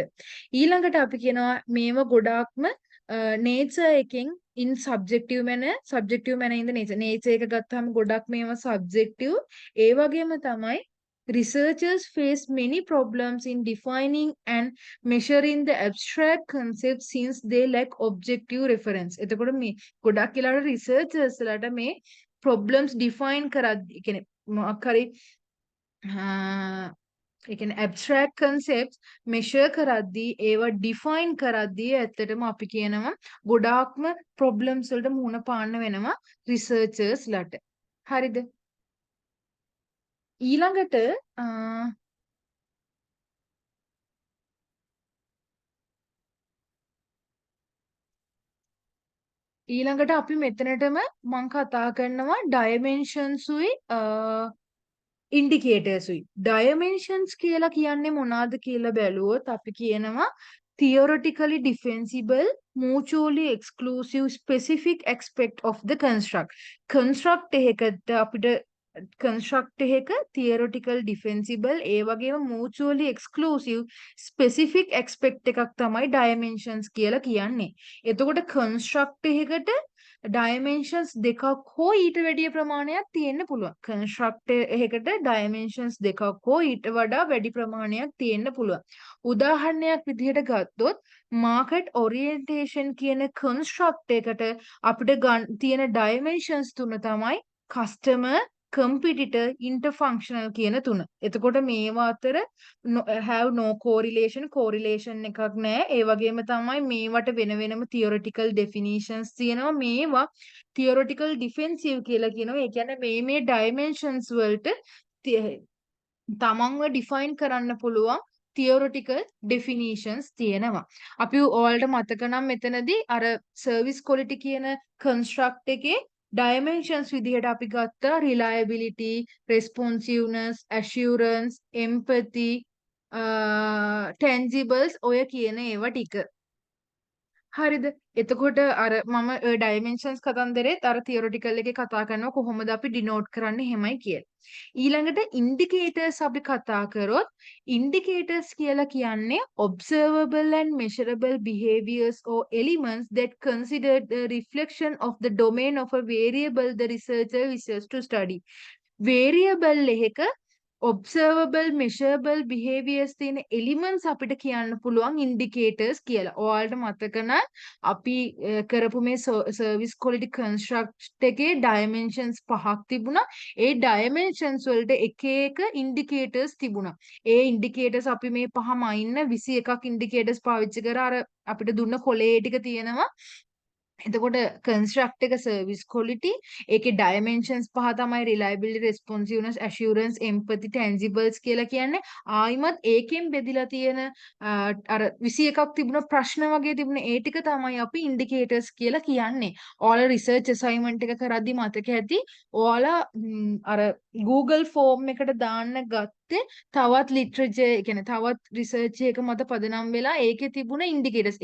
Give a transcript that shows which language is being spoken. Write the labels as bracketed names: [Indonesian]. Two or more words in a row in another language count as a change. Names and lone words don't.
[Sinhala] ඊළඟට අපි කියනවා මේව ගොඩාක්ම nature එකෙන් [English] in subjective manner in the nature [Sinhala] එක ගත්තාම ගොඩක් මේවා subjective. ඒ වගේම තමයි [English] researchers face many problems in defining and measuring the abstract concepts since they lack objective reference. [Sinhala] එතකොට මේ ගොඩක් වෙලාවට researchers ලාට මේ [English] problems define [Sinhala] කරද්දී කියන්නේ මොකක් හරි ඒ කියන්නේ [English] abstract concepts measure [Sinhala] කරද්දී ඒවා define කරද්දී ඇත්තටම අපි කියනවා ගොඩාක්ම problems වලට මුහුණ පාන්න වෙනවා researchers ලාට. හරිද? ඊළඟට අපි මෙතනටම මම කතා කරනවා dimensions උයි indicators උයි. [English] dimensions [Sinhala] කියලා කියන්නේ මොනවාද කියලා බැලුවොත් අපි කියනවා [English] theoretically defensible, mutually exclusive, specific aspect of the construct. [Sinhala] construct එකකට අපිට construct එක [English] theoretical defensible [Sinhala] ඒ වගේම [English] mutually exclusive specific aspect [Sinhala] එකක් තමයි dimensions කියලා කියන්නේ. එතකොට construct එකකට dimensions දෙකක් හෝ ඊට වැඩි ප්‍රමාණයක් තියෙන්න පුළුවන්. construct එකකට dimensions දෙකක් හෝ ඊට වඩා වැඩි ප්‍රමාණයක් තියෙන්න පුළුවන්. උදාහරණයක් විදිහට ගත්තොත් [English] market orientation [Sinhala] කියන construct එකට අපිට තියෙන dimensions තුන තමයි [English] customer, competitor, interfunctional [Sinhala] කියන තුන. එතකොට මේවා අතර [English] have no correlation [Sinhala] එකක් නැහැ. ඒ වගේම තමයි මේවට වෙන වෙනම [English] theoretical definitions [Sinhala] තියෙනවා. මේවා [English] theoretical defensive [Sinhala] කියලා කියනවා. ඒ කියන්නේ මේ dimensions වලට තමන්ව define කරන්න පුළුවන් [English] theoretical definitions [Sinhala] තියෙනවා. අපි ඔයාලට මතක නම් මෙතනදී අර [English] service quality [Sinhala] කියන construct එකේ dimensions විදිහට අපි ගත්තා [English] reliability, responsiveness, assurance, empathy, tangibles [Sinhala] ඔය කියන ඒවා ටික. හරිද? එතකොට අර මම dimensions කතන්දරෙත් අර theoretical එකේ කතා කරනවා කොහොමද අපි denote කරන්නේ එහෙමයි කියලා. ඊළඟට indicators අපි කතා කරොත් indicators කියලා කියන්නේ [English] observable and measurable behaviors or elements that consider the reflection of the domain of a variable the researcher wishes to study. [Sinhala] variable එක [English] observable measurable behaviors [Sinhala] තියෙන elements අපිට කියන්න පුළුවන් indicators කියලා. ඔයාලට මතක නම් අපි කරපු මේ [English] service quality construct [Sinhala] එකේ dimensions පහක් තිබුණා. ඒ dimensions වලට එක එක indicators තිබුණා. ඒ indicators අපි මේ පහම අයින්න 21ක් indicators පාවිච්චි කරා. අර අපිට දුන්න කොලේ ටික තියෙනවා. එතකොට construct එක [English] service quality [Sinhala] ඒකේ dimensions පහ තමයි [English] reliability responsiveness assurance empathy tangibles [Sinhala] කියලා කියන්නේ ආයිමත් ඒකෙන් බෙදලා තියෙන අර 21ක් තිබුණ ප්‍රශ්න වගේ තිබුණ ඒ ටික තමයි අපි indicators කියලා කියන්නේ. ඔයාලා [English] research assignment [Sinhala] එක කරද්දි මතක ඇති ඔයාලා අර Google form එකට දාන්න ගත්තේ තවත් literature කියන්නේ තවත් research එක මත පදනම් වෙලා ඒකේ තිබුණ indicators.